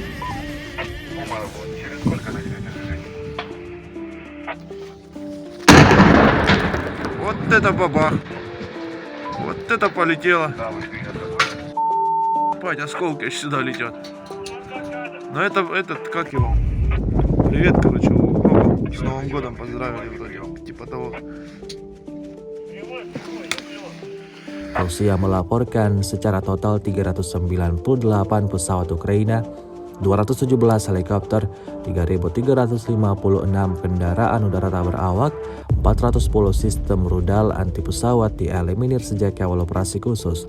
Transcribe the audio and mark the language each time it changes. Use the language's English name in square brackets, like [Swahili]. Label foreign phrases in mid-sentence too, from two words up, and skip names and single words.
[Russian] Вот это бабах! Вот это полетело! Пать, осколки аж сюда летят. Но это, этот, как его? Привет, короче, у Гроба. С Новым годом поздравили вроде, типа того. [Indonesian] Rusia melaporkan secara total 398 pesawat Ukraina, 217 helikopter, 3.356 kendaraan udara tak berawak, 410 sistem rudal anti pesawat dieliminir sejak awal operasi khusus.